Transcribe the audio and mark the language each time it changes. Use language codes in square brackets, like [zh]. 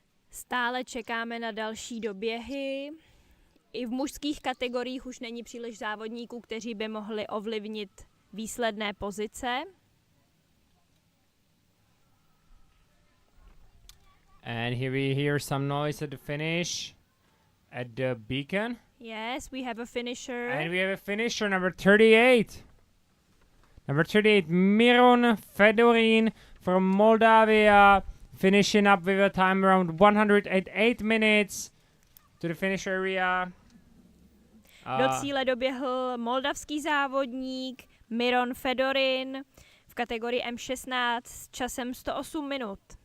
[cs] Stále čekáme na další doběhy. I v mužských kategoriích už není příliš závodníků, kteří by mohli ovlivnit výsledné pozice. [en] And here we hear some noise at the finish at the beacon. Yes, we have a finisher. And we have a finisher, number 38. Number 38, Miron Fedorin from Moldavia, finishing up with a time around 108 minutes to the finish area. [cs] Do cíle doběhl moldavský závodník Miron Fedorin v kategorii M16 s časem 108 minut.